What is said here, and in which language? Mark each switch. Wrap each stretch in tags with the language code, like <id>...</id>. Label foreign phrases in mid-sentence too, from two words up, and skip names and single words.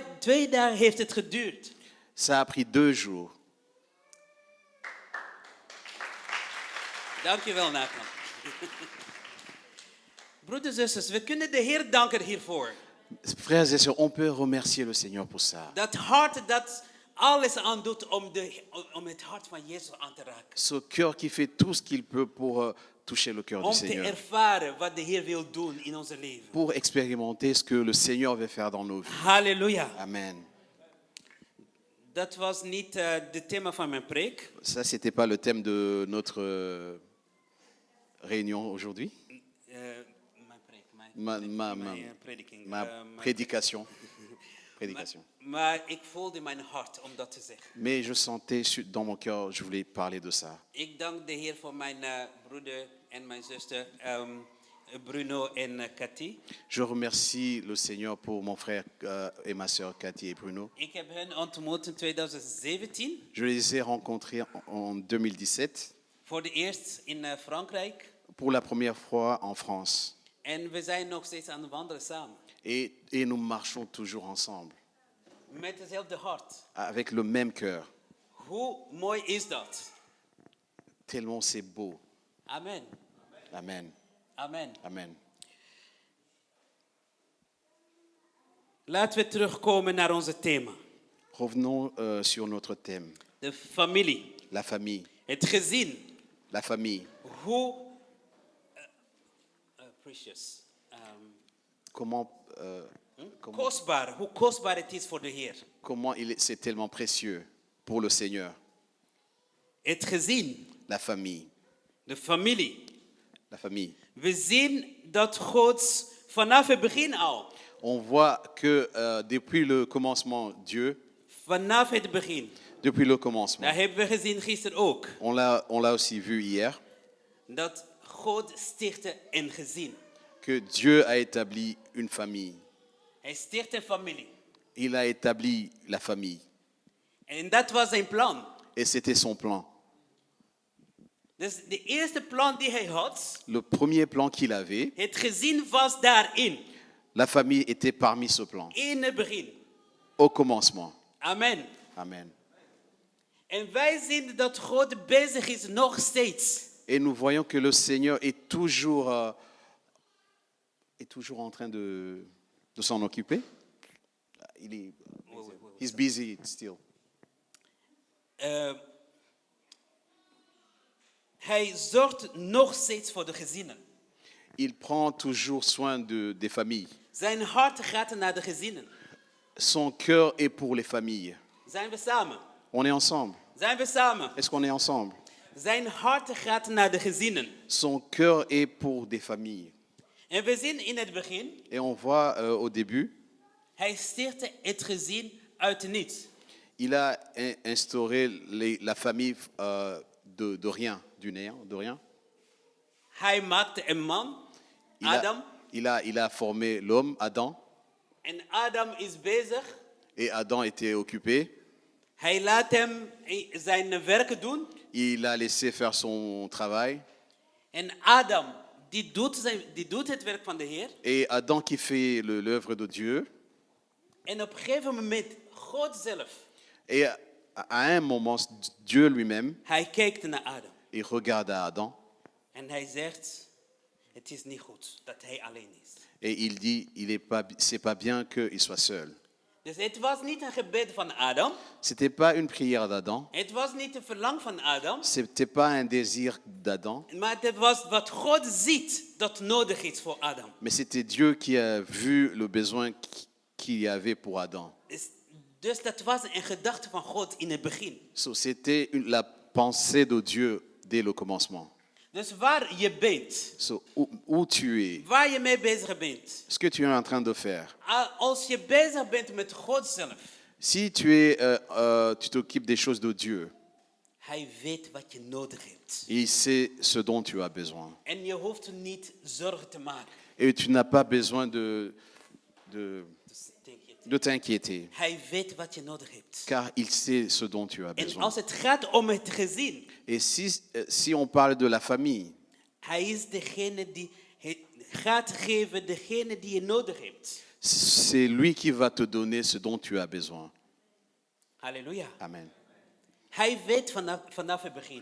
<nl>2 dagen heeft het geduurd.</nl> <fr>Ça a pris 2 jours.</fr> <nl>Dankjewel, Nathan. Broeders en zusters, we kunnen de Heer danken hiervoor.</nl> <fr>Frères et sœurs, on peut remercier le Seigneur pour ça.</fr> <nl>Dat hart dat alles aan doet om het hart van Jezus aan te raken.</nl> <fr>Ce cœur qui fait tout ce qu'il peut pour toucher le cœur du</fr> <nl>Om te</nl> <fr>Seigneur.</fr> <nl>ervaren wat de Heer wil doen in onze leven.</nl> <fr>Pour expérimenter ce que le Seigneur veut faire dans nos vies. Halleluja. Amen.</fr> <nl>Dat was niet het thema van mijn preek.</nl> <fr>Ça, c'était pas le thème de notre réunion aujourd'hui.</fr> <nl>Mijn preek,</nl> <fr>Ma</fr> <nl>prediking.</nl> <fr>prédication. Prédication.</fr> <nl>Maar ik voelde in mijn hart om dat te zeggen.</nl> <fr>Mais je sentais dans mon cœur, je voulais parler de ça.</fr> <nl>Ik dank de Heer voor mijn broeder en mijn zuster Bruno en Cathy.</nl> <fr>Je remercie le Seigneur pour mon frère et ma sœur Cathy et Bruno.</fr> <nl>Ik heb hen ontmoet in 2017.</nl> <fr>Je les ai rencontrés en 2017,</fr> <nl>Voor de eerst in Frankrijk.</nl> <fr>pour la première fois en France.</fr> <nl>En we zijn nog steeds aan het wandelen samen.</nl> <fr>Et nous marchons toujours ensemble,</fr> <nl>Met hetzelfde hart.</nl> <fr>avec le même cœur.</fr> <nl>Hoe mooi is dat?</nl> <fr>Tellement c'est beau. Amen. Amen. Amen. Amen.</fr> <nl>Laten we terugkomen naar onze thema.</nl> <fr>Revenons sur notre thème,</fr> <nl>De familie.</nl> <fr>la famille.</fr> <nl>Het gezin.</nl> <fr>La famille.</fr> <nl>Hoe precious.</nl> <fr>Comment</fr> <nl>Kostbaar. Hoe kostbaar het is voor de Heer.</nl> <fr>c'est tellement précieux pour le Seigneur.</fr> <nl>Het gezin.</nl> <fr>La famille.</fr> <nl>De familie.</nl> <fr>La famille.</fr> <nl>We zien dat God vanaf het begin al.</nl> <fr>On voit que depuis le commencement, Dieu,</fr> <nl>Vanaf het begin.</nl> <fr>depuis le commencement,</fr> <nl>Dat hebben we gezien gisteren ook.</nl> <fr>on l'a aussi vu hier,</fr> <nl>Dat God stichtte een gezin.</nl> <fr>que Dieu a établi une famille.</fr> <nl>Hij sticht een familie.</nl> <fr>Il a établi la famille.</fr> <nl>En dat was zijn plan.</nl> <fr>Et c'était son plan.</fr> <nl>Dus de eerste plan die hij had,</nl> <fr>Le premier plan qu'il avait,</fr> <nl>het gezin was daarin.</nl> <fr>la famille était parmi ce plan,</fr> <nl>In het begin.</nl> <fr>au commencement. Amen. Amen.</fr> <nl>En wij zien dat God bezig is nog steeds.</nl> <fr>Et nous voyons que le Seigneur est toujours en train de s'en occuper.</fr> <en>He's busy still.</en> <nl>Hij zorgt nog steeds voor de gezinnen.</nl> <fr>Il prend toujours soin des familles.</fr> <nl>Zijn hart gaat naar de gezinnen.</nl> <fr>Son cœur est pour les familles.</fr> <nl>Zijn we samen?</nl> <fr>On est ensemble.</fr> <nl>Zijn we samen?</nl> <fr>Est-ce qu'on est ensemble?</fr> <nl>Zijn hart gaat naar de gezinnen.</nl> <fr>Son cœur est pour des familles.</fr> <nl>En we zien in het begin,</nl> <fr>Et on voit au début,</fr> <nl>hij stichtte het gezin uit niets.</nl> <fr>il a instauré la famille de rien, du néant, de rien.</fr> <nl>Hij maakte een man, Adam.</nl> <fr>Il a formé l'homme, Adam,</fr> <nl>En Adam is bezig.</nl> <fr>et Adam était occupé.</fr> <nl>Hij laat hem zijn werken doen.</nl> <fr>Il a laissé faire son travail.</fr> <nl>En Adam, die doet het werk van de Heer.</nl> <fr>Et Adam qui fait l'œuvre de Dieu.</fr> <nl>En op een gegeven moment, God zelf,</nl> <fr>Et à un moment, Dieu lui-même,</fr> <nl>hij kijkt naar Adam.</nl> <fr>il regarde à Adam</fr> <nl>En hij zegt, het is niet goed dat hij alleen is.</nl> <fr>et il dit, c'est pas bien qu'il soit seul.</fr> <nl>Dus het was niet een gebed van Adam.</nl> <fr>C'était pas une prière d'Adam.</fr> <nl>Het was niet een verlang van Adam.</nl> <fr>C'était pas un désir d'Adam.</fr> <nl>Maar het was wat God ziet dat nodig is voor Adam.</nl> <fr>Mais c'était Dieu qui a vu le besoin qu'il y avait pour Adam.</fr> <nl>Dus dat was een gedachte van God in het begin.</nl> <fr>So, c'était la pensée de Dieu dès le commencement.</fr> <nl>Dus waar je bent,</nl> <fr>So, où tu es,</fr> <nl>waar je mee bezig bent.</nl> <fr>ce que tu es en train de faire.</fr> <nl>Als je bezig bent met God zelf.</nl> <fr>Si tu t'occupes des choses de Dieu,</fr> <nl>Hij weet wat je nodig hebt.</nl> <fr>il sait ce dont tu as besoin.</fr> <nl>En je hoeft niet zorgen te maken.</nl> <fr>Et tu n'as pas besoin de t'inquiéter,</fr> <nl>Hij weet wat je nodig hebt.</nl> <fr>car il sait ce dont tu as</fr> <nl>En</nl> <fr>besoin.</fr> <nl>als het gaat om het gezin,</nl> <fr>Et si on parle de la famille,</fr> <nl>hij is degene die gaat geven, degene die je nodig hebt.</nl> <fr>c'est lui qui va te donner ce dont tu as besoin. Halleluja. Amen.</fr> <nl>Hij weet vanaf het begin</nl>